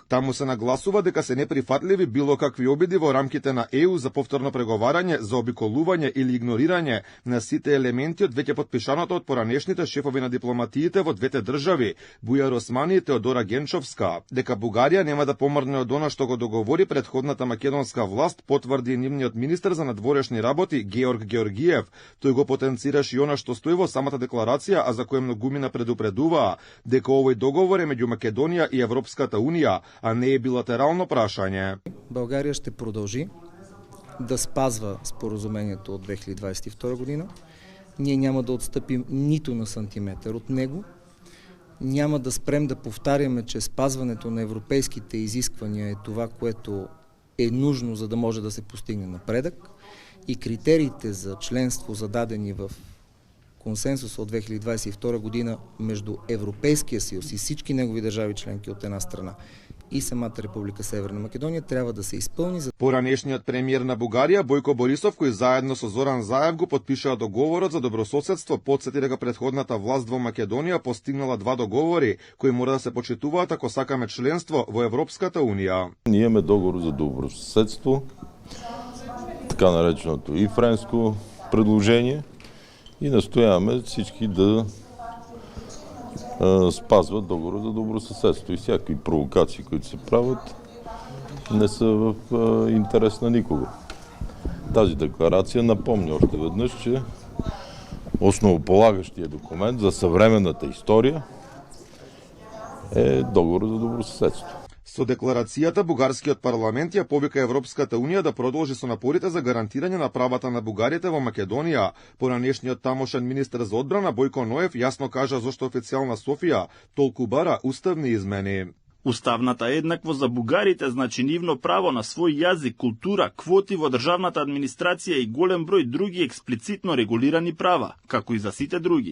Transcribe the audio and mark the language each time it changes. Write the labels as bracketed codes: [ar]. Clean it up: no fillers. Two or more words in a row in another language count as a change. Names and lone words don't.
[mk] Таму се нагласува дека се неприфатливи било какви обиди во рамките на ЕУ за повторно преговарање, за обиколување или игнорирање на сите елементи од веќе подпишаното од поранешните шефови на дипломатиите во двете држави, Бујар Османи и Теодора Генчовска, дека Бугарија нема да помрне од она што го договори предходната македонска власт, потврди нивниот министер за надворешни работи Георг Георгиев. Тој го потенцираше и она што стои во самата декларација, а за која многумина предупредуваа дека овој договор е меѓу Македонија и Европската унија, а не е билатерално прашање. [bg] Българија ще продолжи да спазва споразумението од 2022 година. Ние няма да отстъпим нито на сантиметър от него. Няма да спрем да повтаряме, че спазването на европейските изисквания е това, което е нужно, за да може да се постигне напредък. И критериите за членство, зададени в консенсус от 2022 година между Европейския съюз и всички негови държави членки от една страна и самата Република Северна Македонија [mk] треба да се исполни. Поранешниот премиер на Бугарија Бојко Борисов, кој заедно со Зоран Заев го потпишаа договорот за добрососедство, потсети дека претходната власт во Македонија постигнала два договори кои мора да се почитуваат ако сакаме членство во Европската унија. [bg] Ние имаме договор за добрососедство, така нареченото и френско предложение, и настояваме всички да спазват договора за добросъседство и всякакви провокации, които се правят, не са в интерес на никого. Тази декларация напомня още веднъж, че основополагащия документ за съвременната история е договор за добросъседство. [mk] Со декларацијата, бугарскиот парламент ја повика Европската унија да продолжи со напорите за гарантирање на правата на бугарите во Македонија. Поранешниот тамошен министер за одбрана Бојко Ноев јасно кажа зошто официјална Софија толку бара уставни измени. Уставната еднаквост за бугарите значи нивно право на свој јазик, култура, квоти во државната администрација и голем број други експлицитно регулирани права, како и за сите други.